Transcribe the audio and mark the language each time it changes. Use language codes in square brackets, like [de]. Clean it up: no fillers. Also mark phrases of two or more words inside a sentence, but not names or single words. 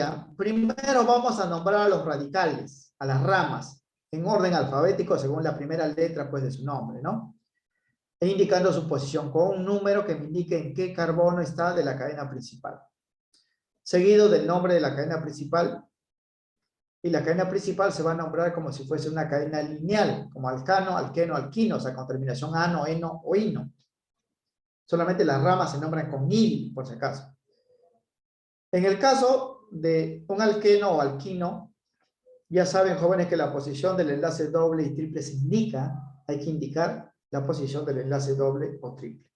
[es] Primero vamos a nombrar a los radicales, a las ramas, en orden alfabético según la primera letra pues de su nombre, ¿no? E indicando su posición con un número que me indique en qué carbono está de la cadena principal. seguido del nombre de la cadena principal. Y la cadena principal se va a nombrar como si fuese una cadena lineal, como alcano, alqueno, alquino, o sea, con terminación ano, eno o ino. Solamente las ramas se nombran con il, por si acaso. En el caso de un alqueno o alquino, ya saben, jóvenes, que la posición del enlace doble y triple se indica, hay que indicar la posición del enlace doble o triple.